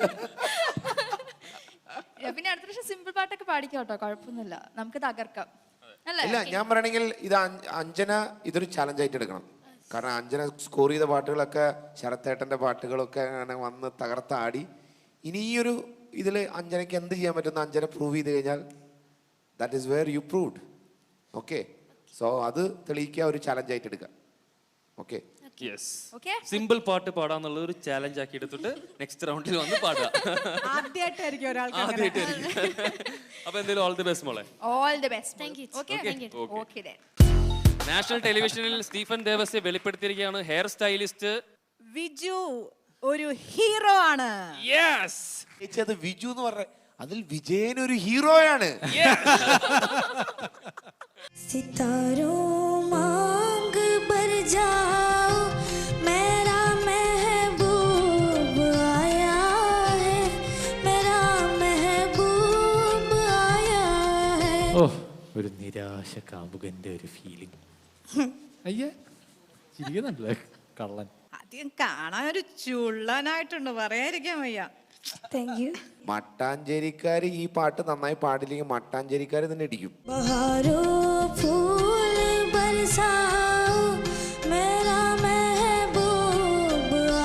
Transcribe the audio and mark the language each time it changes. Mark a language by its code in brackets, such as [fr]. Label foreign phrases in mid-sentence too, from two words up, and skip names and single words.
[ml] പിന്നെ അടുത്ത പ്രാവശ്യം സിമ്പിൾ പാട്ടൊക്കെ പാടിക്കോട്ടോ, കുഴപ്പമൊന്നുമില്ല, നമുക്ക് തകർക്കാം അല്ലേ? ഇല്ല, ഞാൻ പറയണെങ്കിൽ ഇത് അഞ്ജന ഇതൊരു ചലഞ്ചായിട്ട് എടുക്കണം. കാരണം അഞ്ജന സ്കോർ ചെയ്ത പാട്ടുകളൊക്കെ ശരത്തേട്ടൻ്റെ പാട്ടുകളൊക്കെ അങ്ങനെ വന്ന് തകർത്താടി. ഇനി ഈ ഒരു ഇതിൽ അഞ്ജനയ്ക്ക് എന്ത് ചെയ്യാൻ പറ്റുന്ന അഞ്ജന പ്രൂവ് ചെയ്ത് കഴിഞ്ഞാൽ [en] that is where you proved. okay, so [ml] അത് തെളിയിക്കുക, ഒരു ചലഞ്ചായിട്ട് എടുക്കുക. ഓക്കെ, സിമ്പിൾ പാട്ട് പാടാന്നുള്ള ഒരു ചാലഞ്ച് ആക്കി എടുത്തിട്ട് നെക്സ്റ്റ് റൗണ്ടിൽ വന്ന് പാടുക. ആദ്യമായിട്ടായിരിക്കും ഒരാൾക്ക്. അപ്പൊ എന്തായാലും [en] all the best [ml] മോളെ. [en] all the best. thank you. okay okay then. [ml] നാഷണൽ ടെലിവിഷനിൽ സ്റ്റീഫൻ ദേവസ്യെ വെളിപ്പെടുത്തിയിരിക്കുകയാണ് [en] hair stylist [ml] വിജു ഒരു ഹീറോ ആണ്. യെസ്, അത് വിജു എന്ന് പറഞ്ഞ അതിൽ വിജയൻ ഒരു ഹീറോയാണ്. [hi] सितारों मांग भर जाओ, मेरा महबूब आया है, मेरा महबूब आया है. [ml] ഓ, ഒരു നിരാശ കാമുകന്റെ ഒരു ഫീലിംഗ്. അയ്യേ, ചിരിക്കുന്നുണ്ടല്ലേ കള്ളൻ. ആദ്യം കാണാൻ ഒരു ചുള്ളനായിട്ടുണ്ട്, പറയാതിരിക്കാൻ വയ്യ. [en] Thank you. [ml] മട്ടാഞ്ചേരിക്കാർ ഈ പാട്ട് നന്നായി പാടില്ലെങ്കിൽ മട്ടാഞ്ചേരിക്കാർ തന്നെ ഇടിക്കും. [hi] बहारों फूल बरसाओ, मेरा महबूब